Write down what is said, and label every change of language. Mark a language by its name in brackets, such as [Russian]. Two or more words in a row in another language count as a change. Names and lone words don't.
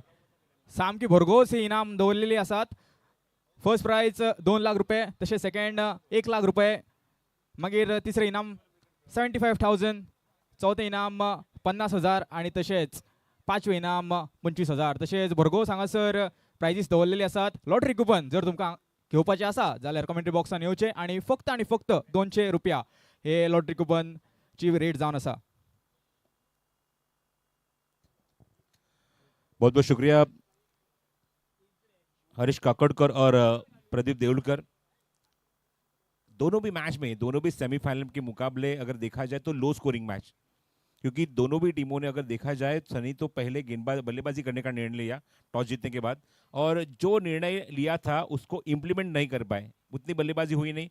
[Konkani] सामकी भरघोस ही इनाम दवरलेली आसात. [English] first prize [Konkani] 2 लाख रुपये, तशें सेकंड 1 लाख रुपये, मागीर तिसरें इनाम 75,000, चौथें इनाम 50,000 आणि तशेंच पांचवें इनाम 25,000. तशेंच भरघोस हांगासर प्राइजीस दवरलेली आसात. [English] lottery coupon [Konkani] जर तुमकां घेवपाचें आसा जाल्यार कमेंट्री बॉक्सान येवचें आणि फक्त 200 रुपया हे लॉटरी कुपनची रेट जावन आसा. [Hindi] बहुत बहुत शुक्रिया हरीश काकड़कर और प्रदीप देउलकर। दोनों भी मैच में, दोनों भी सेमीफाइनल के मुकाबले अगर देखा जाए तो [English] low scoring match, [Hindi] क्योंकि दोनों भी टीमों ने अगर देखा जाए, सनी तो पहले गेंदबाज बल्लेबाजी करने का निर्णय लिया टॉस जीतने के बाद, और जो निर्णय लिया था उसको इम्प्लीमेंट नहीं कर पाए, उतनी बल्लेबाजी हुई नहीं।